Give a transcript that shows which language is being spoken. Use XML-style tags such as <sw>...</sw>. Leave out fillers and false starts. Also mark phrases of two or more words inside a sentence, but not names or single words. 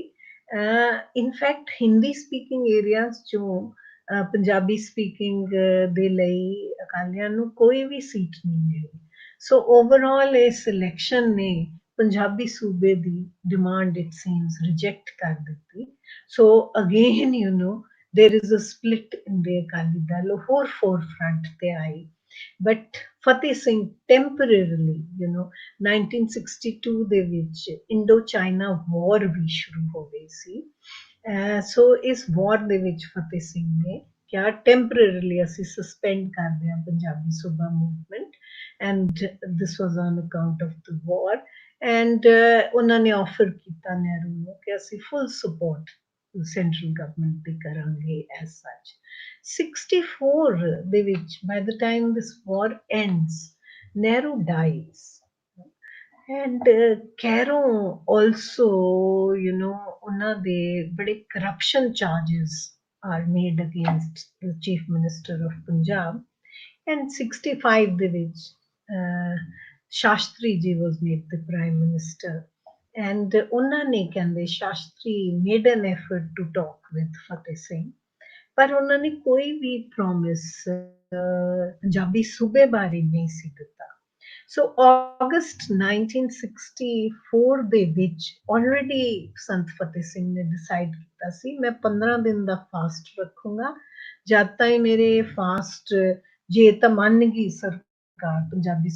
<en>In fact Hindi speaking areas</en> <pa>ਚੋਂ</pa> <en>Punjabi speaking</en> <pa>ਦੇ ਲਈ ਅਕਾਲੀਆਂ ਨੂੰ ਕੋਈ ਵੀ ਸੀਟ ਨਹੀਂ ਮਿਲੀ।</pa> <en>So overall</en> <pa>ਇਸ ਇਲੈਕਸ਼ਨ ਨੇ ਪੰਜਾਬੀ ਸੂਬੇ ਦੀ ਡਿਮਾਂਡ</pa> <en>it seems</en> <pa>ਰਿਜੈਕਟ ਕਰ ਦਿੱਤੀ।</pa> <en>So again, there is a split in the Akali Dal, ਹੋਰ forefront</en> <pa>ਤੇ ਆਈ।</pa> <en>But Fateh Singh temporarily,</en> <pa>1962 ਦੇ ਵਿੱਚ</pa> <en>Indo-China war</en> <pa>ਵੀ ਸ਼ੁਰੂ ਹੋ ਗਈ ਸੀ। ਸੋ ਇਸ ਵਾਰ ਦੇ ਵਿੱਚ ਫਤਿਹ ਸਿੰਘ ਨੇ ਕਿਹਾ ਟੈਂਪਰੇਰੀਲੀ ਅਸੀਂ ਸਸਪੈਂਡ ਕਰਦੇ ਹਾਂ ਪੰਜਾਬੀ ਸੂਬਾ ਮੂਵਮੈਂਟ,</pa> <en>And this was on account of the war.</en> <pa>ਐਂਡ ਉਹਨਾਂ ਨੇ ਆਫਰ ਕੀਤਾ ਨਹਿਰੂ ਨੂੰ ਕਿ ਅਸੀਂ</pa> <en>full support central government</en> <pa>ਦੀ ਕਰਾਂਗੇ</pa> <en>as such</en> <pa>64 ਦੇ ਵਿੱਚ</pa> <en>by the time this war ends Nehru dies and Cairo also</en> <pa>ਉਹਨਾਂ ਦੇ ਬੜੇ</pa> <en>corruption charges are made against the chief minister of Punjab and</en> <pa>65 ਦੇ ਵਿੱਚ ਸ਼ਾਸਤਰੀ ਜੀ</pa> <en>was made the prime minister and</en> <pa>ਉਹਨਾਂ ਨੇ ਕਹਿੰਦੇ ਸ਼ਾਸਤਰੀ</pa> <en>made an effort to talk with ਫਤਿਹ ਸਿੰਘ</en> <pa>ਪਰ ਉਹਨਾਂ ਨੇ ਕੋਈ ਵੀ ਪ੍ਰੋਮਿਸ ਪੰਜਾਬੀ ਸੂਬੇ ਬਾਰੇ ਨਹੀਂ ਸੀ ਦਿੱਤਾ ਸੋ ਅਗਸਟ 1964 ਦੇ ਵਿੱਚ ਆਲਰੇਡੀ ਸੰਤ ਫਤਿਹ ਸਿੰਘ ਨੇ ਡਿਸਾਈਡ ਕੀਤਾ ਸੀ ਮੈਂ 15 ਦਿਨ ਦਾ ਫਾਸਟ ਰੱਖੂੰਗਾ ਜਦ ਤਾਈਂ ਮੇਰੇ ਫਾਸਟ ਜੇ ਤਾਂ ਮੰਨ ਗਈ ਸਰਕਾਰ ਪੰਜਾਬੀ</pa>